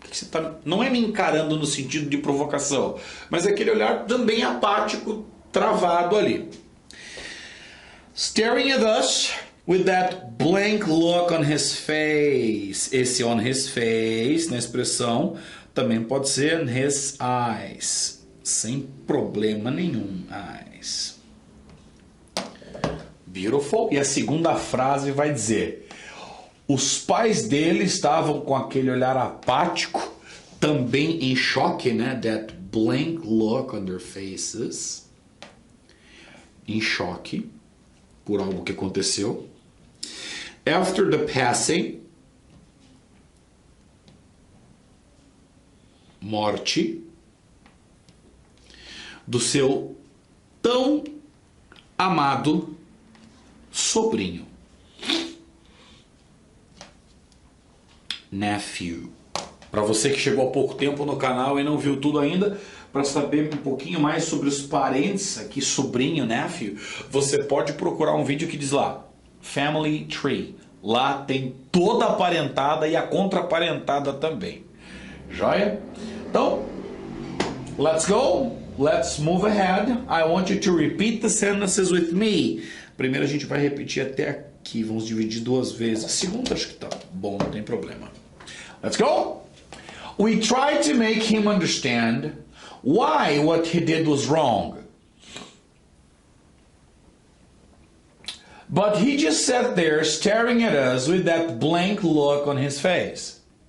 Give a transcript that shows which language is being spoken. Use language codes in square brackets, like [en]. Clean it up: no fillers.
[pt] Você tá, não é me encarando no sentido de provocação, mas é aquele olhar também apático, travado ali. [en] Staring at us with that blank look on his face. [pt] Esse [en] on his face, [pt] na expressão, também pode ser [en] on his eyes. [pt] Sem problema nenhum. Eyes. [en] Beautiful. [pt] E a segunda frase vai dizer: os pais dele estavam com aquele olhar apático, também em choque, né? [en] That blank look on their faces. [pt] Em choque por algo que aconteceu. [en] After the passing, [pt] morte, do seu tão amado sobrinho. Nephew. Para você que chegou há pouco tempo no canal e não viu tudo ainda, para saber um pouquinho mais sobre os parentes aqui, sobrinho, nephew, você pode procurar um vídeo que diz lá, Family Tree. Lá tem toda a parentada e a contraparentada também. Joia? Então, [en] let's go. Let's move ahead. I want you to repeat the sentences with me. [pt] Primeiro a gente vai repetir até aqui. Vamos dividir duas vezes. A segunda acho que tá bom, não tem problema. [en] Let's go. We tried to make him understand why what he did was wrong. But he just sat there staring at us with that blank look on his face.